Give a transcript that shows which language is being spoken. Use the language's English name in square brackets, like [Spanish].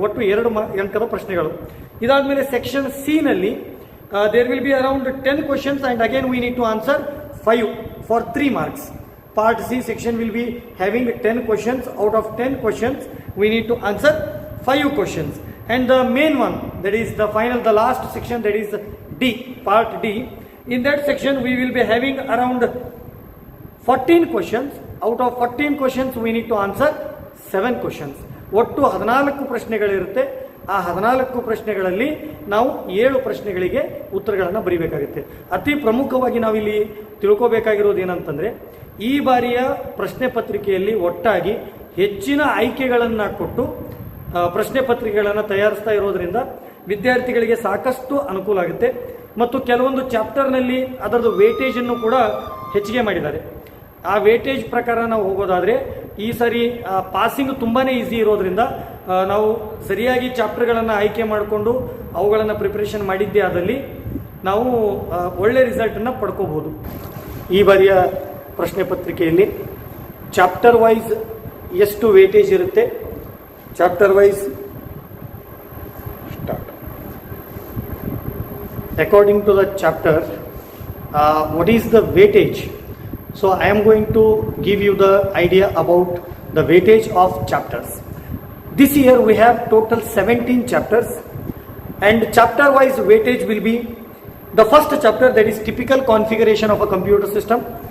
[Kannada] ಒಟ್ಟು 2 ಅಂಕದ ಪ್ರಶ್ನೆಗಳು. ಇದಾದಮೇಲೆ ಸೆಕ್ಷನ್ ಸಿ ನಲ್ಲಿ [English] There will be around 10 questions and again we need to answer 5 for 3 marks. Part C section will be having 10 questions. Out of 10 questions we need to answer 5 questions. And the main one, that is the final, the last section, that is D, part D. In that section we will be having around 14 questions. Out of 14 questions we need to answer 7 questions. [Kannada] ಒಟ್ಟು 14 ಪ್ರಶ್ನೆಗಳಿರುತ್ತೆ. ಆ 14 ಪ್ರಶ್ನೆಗಳಲ್ಲಿ ನಾವು 7 ಪ್ರಶ್ನೆಗಳಿಗೆ ಉತ್ತರಗಳನ್ನು ಬರೀಬೇಕಾಗುತ್ತೆ. ಅತಿ ಪ್ರಮುಖವಾಗಿ ನಾವಿಲ್ಲಿ ತಿಳ್ಕೋಬೇಕಾಗಿರೋದು ಏನಂತಂದರೆ, ಈ ಬಾರಿಯ ಪ್ರಶ್ನೆ ಪತ್ರಿಕೆಯಲ್ಲಿ ಒಟ್ಟಾಗಿ ಹೆಚ್ಚಿನ ಆಯ್ಕೆಗಳನ್ನು ಕೊಟ್ಟು ಪ್ರಶ್ನೆ ಪತ್ರಿಕೆಗಳನ್ನು ತಯಾರಿಸ್ತಾ ಇರೋದ್ರಿಂದ ವಿದ್ಯಾರ್ಥಿಗಳಿಗೆ ಸಾಕಷ್ಟು ಅನುಕೂಲ ಆಗುತ್ತೆ. ಮತ್ತು ಕೆಲವೊಂದು ಚಾಪ್ಟರ್ನಲ್ಲಿ ಅದರದ್ದು ವೇಟೇಜನ್ನು ಕೂಡ ಹೆಚ್ಚಿಗೆ ಮಾಡಿದ್ದಾರೆ. ಆ ವೇಟೇಜ್ ಪ್ರಕಾರ ನಾವು ಹೋಗೋದಾದರೆ ಈ ಸರಿ ಪಾಸಿಂಗ್ ತುಂಬಾ ಈಸಿ ಇರೋದ್ರಿಂದ ನಾವು ಸರಿಯಾಗಿ ಚಾಪ್ಟರ್ಗಳನ್ನು ಆಯ್ಕೆ ಮಾಡಿಕೊಂಡು ಅವುಗಳನ್ನು ಪ್ರಿಪ್ರೇಷನ್ ಮಾಡಿದ್ದೇ ಆದಲ್ಲಿ ನಾವು ಒಳ್ಳೆ ರಿಸಲ್ಟನ್ನು ಪಡ್ಕೋಬೋದು. ಈ ಬಾರಿಯ ಪ್ರಶ್ನೆ ಪತ್ರಿಕೆಯಲ್ಲಿ ಚಾಪ್ಟರ್ ವೈಸ್ ಎಷ್ಟು ವೇಟೇಜ್ ಇರುತ್ತೆ, chapter wise [English] according to the chapter, what is the weightage? So I am going to give you the idea about the weightage of chapters. This year we have total 17 chapters, and chapter wise weightage will be the first chapter, that is typical configuration of a computer system.